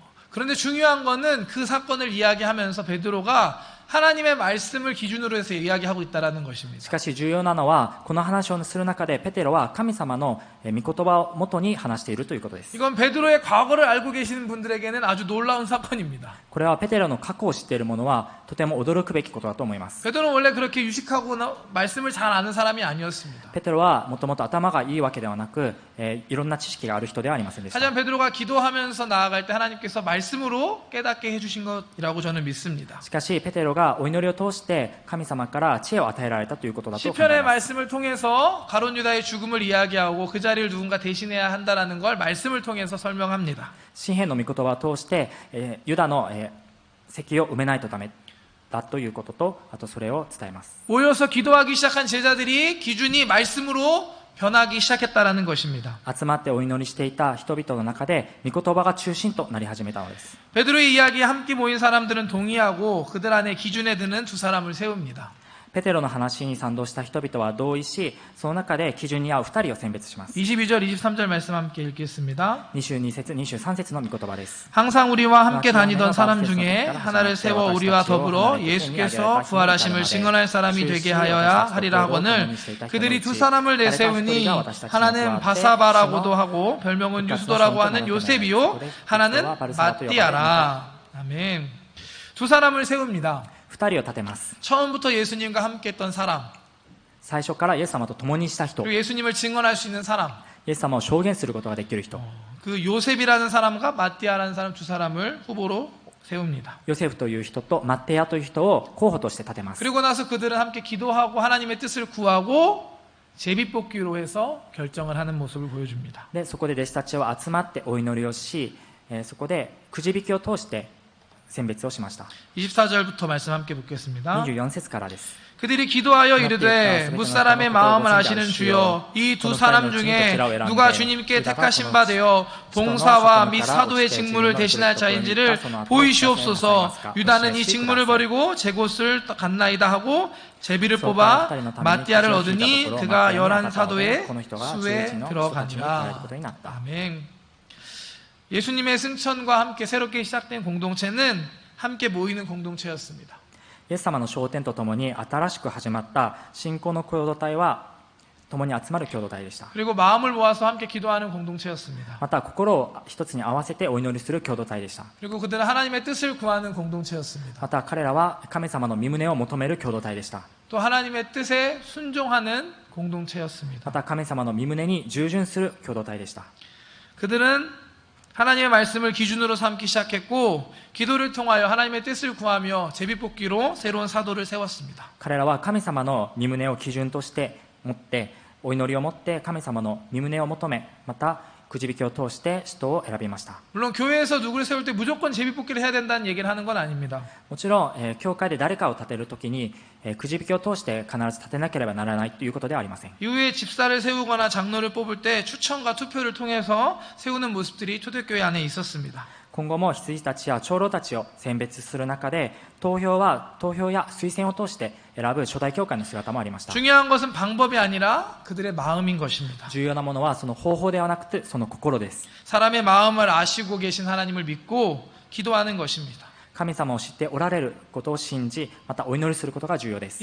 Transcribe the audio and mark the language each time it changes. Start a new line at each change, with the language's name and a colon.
Korean: 그런데 중요한 거는 그 사건을 이야기하면서 베드로가 하나님의 말씀을 기준으로 해서 이야기하고 있다라는
Japanese: し
Korean: 것입니다.
Japanese: かし重要なのはこの話をする中でペテロは神様の御言葉をもとに話しているということです。
Korean: 이건 베드로의 과거를 알고 계시는 분들에게는 아주 놀라운 사건입니다.
Japanese: これはペテロの過去を知っている者はとても驚くべきことだと思います。
Korean: 베드로는 원래 그렇게 유식하고 말씀을 잘 아는 사람이 아니었습니다.
Japanese: ペテロはもともと頭がいいわけではなく、いろんな知識がある人ではありませんでした。
Korean: 하지만 베드로가 기도하면서 나아갈 때 하나님께서 말씀으로 깨닫게 해주신 것이라고 저는 믿습니다.
Japanese: しかしペテロがお祈りを通して神様から知恵を与えられたということだと考え
Korean: 시편의
Japanese: ます。
Korean: 말씀을 통해서 가룟 유다의 죽음을 이야기하고 그 자리를 누군가 대신해야 한다라는 걸 말씀을 통해서 설명합니다.
Japanese: 詩篇の御言葉を通して、ユダの、席を埋めないとダメだということと、あとそれを伝えます。
Korean: 모여서 기도하기 시작한 제자들이 기준이 말씀으로 변하기 시작했다라는 것입니다.
Japanese: 集まってお祈りしていた人々の中で御言葉が中心となり始めたのです。
Korean: 베드로의 이야기에 함께 모인 사람들은 동의하고 그들 안에 기준에 드는 두 사람을 세웁니다.
Japanese: ペテロの話に賛同した人々は同意し、その中で基準に合う2人を選別します。
Korean: 22절, 23절 말씀 함께 읽겠습니다.
Japanese: 22節、23節の御言葉です。
Korean: 항상 우리와 함께 다니던 사람 중에 하나를 세워 우리와 더불어 예수께서 부활하심을 증언할 사람이 되게 하여야 하리라 하거늘 그들이 두 사람을 내세우니 하나는 바사바라고도 하고 별명은 유수도라고 하는 요셉이요 하나는 마띠아라. 아멘. 두 사람을 세웁니다.
Japanese: 2人を立てます。
Korean: 처음부터 예수님과 함께 했던 사람,
Japanese: 最初からイエス様と共にした人、
Korean: 그리고 예수님을 증언할 수 있는 사람,
Japanese: イエス様を証言することができる人、
Korean: 그 요셉이라는 사람과 마띠아라는 사람 두 사람을 후보로 세웁니다.
Japanese: ヨセフという人とマッテヤという人を候補として立てます。
Korean: 그리고 나서 그들은 함께 기도하고 하나님의 뜻을 구하고 제비뽑기로 해서 결정을 하는 모습을 보여줍니다.
Japanese: でそこで弟子たちは集まってお祈りをし、そこでくじ引きを通して選別をしました。
Korean: 24절부터 말씀 함께 묻겠습니다.
Japanese: 24節からです。
Korean: 그들이 기도하여 이르되 무사람의 마음을 아시는 주여 이 두 사람 중에 누가 주님께 택하신 바 되어 봉사와 및 사도의 직무를 대신할 자인지를 보이시옵소서. 유다는 이 직무를 버리고 제 곳을 갔나이다 하고 제비를 뽑아 마띠아를 얻으니 그가 11사도의 수에 들어가니라. 아멘. 예수님의 승천과 함께 새롭게 시작된 공동체는 함께 모이는 공동체였습니다.
Japanese: イエス様の昇天とともに新しく始まった信仰の共同体は共に集まる共同体でした。
Korean: 그리고 마음을 모아서 함께 기도하는 공동체였습니다.
Japanese: また心を一つに合わせてお祈りする共同体でした。
Korean: 그리고 그들은 하나님의 뜻을 구하는 공동체였습니다.
Japanese: また彼らは神様の御胸を求める共同体でした。
Korean: 또 하나님의 뜻에 순종하는 공동체였습니다.
Japanese: また神様の御胸に従順する共同体でした。
Korean: 그들은 하나님의 말씀을 기준으로 삼기 시작했고 기도를 통하여 하나님의 뜻을 구하며 제비뽑기로 새로운 사도를 세웠습니다.
Japanese: 彼らは神様の御胸を基準として持ってお祈りを持って神様の御胸を求め、またくじ引きを通して人を選びました。
Korean: 물론 교회에서 누구를 세울 때 무조건 제비뽑기를 해야 된다는 얘기를 하는 건 아닙니다.
Japanese: もちろん、教会で誰かを立てるときに、くじ引きを通して必ず立てなければならないということではありません。
Korean: 이후에 집사를 세우거나 장로를 뽑을 때 추천과 투표를 통해서 세우는 모습들이 초대교회 안에 있었습니다.
Japanese: 今後も羊たちや長老たちを選別する中で投票や推薦を通して選ぶ初代教会の姿もありました。
Korean: 중요한 것은 방법이 아니라 그들의 마음인 것입니다.
Japanese: 重要なものはその方法ではなくてその心です。
Korean: 사람의 마음을 아시고 계신 하나님을 믿고 기도하는 것입니다.
Japanese: 神様を知っておられることを信じ、またお祈りすることが重要です。